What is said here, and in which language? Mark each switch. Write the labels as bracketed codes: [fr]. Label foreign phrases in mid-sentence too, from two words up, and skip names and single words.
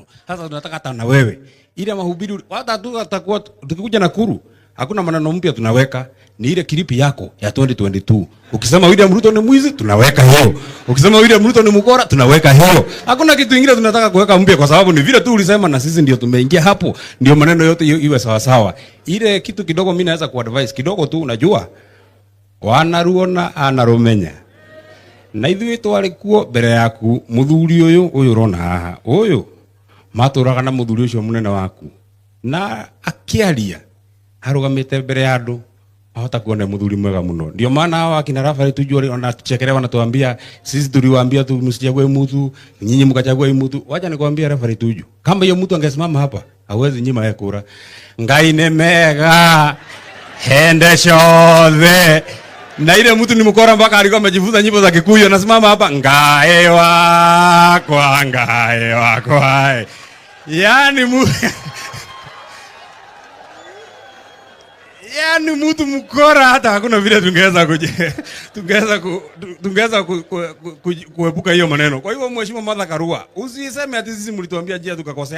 [sw] Sasa tunataka hata na wewe. Ile mahubiri hata tutakuwa tukikuja Nakuru, hakuna maneno mpya tunaweka, ni ile kilipi yako ya 2022. Ukisema William Ruto ni mwizi, tunaweka hiyo. Ukisema William Ruto ni mkora, tunaweka hiyo. Hakuna kitu kingine tunataka kuweka mpya kwa sababu ni vile tu ulisema na sisi ndio tumeingia hapo, ndio maneno yote iwe sawa sawa. Ile kitu kidogo mimi naweza kuadvise kidogo tu, unajua [ki] wanaruona anarumenya. Na ithuĩ twarikuo mbere yaku muthuri uyu urona haha uyu maturaga na muthuri ucio munene waku na akiaria harugamite mbere ya andu ahota kuona muthuri mwega muno. [sw] Ndio maana hawa akina Rafael Tuju wanatuchekelea wanatuambia sisi tuliwaambia tu msichague mtu, nyinyi mkachagua mtu. Wacha nikwambie Rafael Tuju, kama hiyo mtu angesimama hapa hawezi nyima yeye kura. [ki] Ngai ne mega hende shothe. [sw] Na ile mtu ni mkora mpaka alikuwa amejifunza nyimbo za Kikuyu, anasimama hapa [ki] ngae wakwa ngae wakwa. [sw] Yaani yaani mtu mkora hata hakuna vile tungeweza kuepuka hiyo maneno. Kwa hivyo Mheshimiwa Martha Karua, usiseme ati sisi mlituambia njia tukakosea.